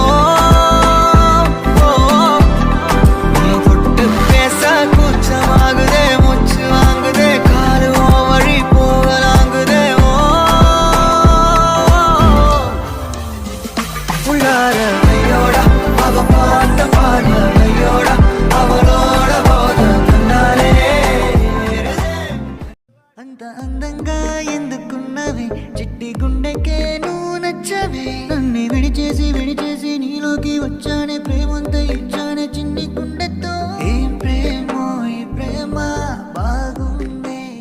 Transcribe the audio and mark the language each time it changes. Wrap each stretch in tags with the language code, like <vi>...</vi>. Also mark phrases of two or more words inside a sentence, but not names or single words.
<ta>தொட்டு பேச கூச்சமாகுதே மூச்சு வாங்குதே காலு வழி போகலாங்குதே உள்ளார கையோட அவ பாட்ட பாட கையோட அவளோட போத கண்ணாலே</ta> <te>అంత అందంగా ఎందుకున్నవి చిట్టి గుండెకే నువ్వు నచ్చవి నన్ను విడిచేసి నీలోకి వచ్చానే ప్రేమంతా ఇచ్చానే చిన్ని గుండెతో ఏం ప్రేమో ఈ ప్రేమ బాగుంది</te>